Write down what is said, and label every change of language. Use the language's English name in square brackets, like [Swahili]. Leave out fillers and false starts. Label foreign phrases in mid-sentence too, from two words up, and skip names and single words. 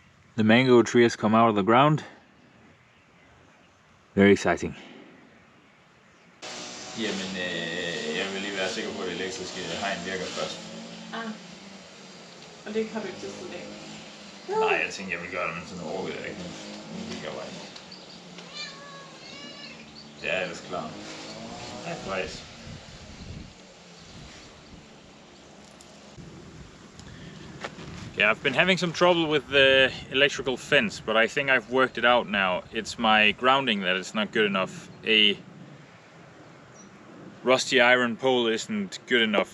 [English] The mango tree has come out of the ground. Very exciting. [Danish] Jamen, jeg vil lige være sikker på, at det elektriske hegn virker først. Og det har du ikke tid i dag? Nej, jeg tænkte, jeg vil gøre det, men sådan overgår jeg ikke. Nu gik jeg bare ind. Det er ellers klar. [English] Right. Yeah, I've been having some trouble with the electrical fence, but I think I've worked it out now. It's my grounding that is not good enough. A rusty iron pole isn't good enough.